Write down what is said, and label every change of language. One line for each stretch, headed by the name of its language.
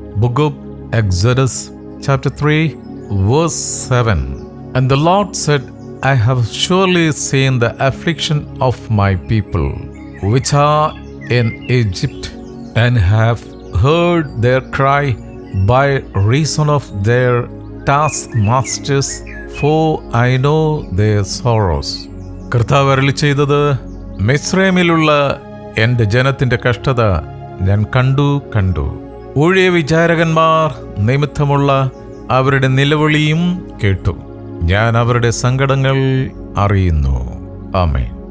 English: Book of Exodus chapter 3 verse 7. And the Lord said, I have surely seen the affliction of my people, which are in Egypt, and have heard their cry by reason of their taskmasters, for I know their sorrows.
Malayalam: കർത്താവ് അരുളി ചെയ്തത്, മിസ്രൈമിലുള്ള എൻ്റെ ജനത്തിൻ്റെ കഷ്ടത ഞാൻ കണ്ടു. ഊഴിയ വിചാരകന്മാർ നിമിത്തമുള്ള അവരുടെ നിലവിളിയും കേട്ടു. ഞാൻ അവരുടെ സങ്കടങ്ങൾ അറിയുന്നു. ആമേൻ.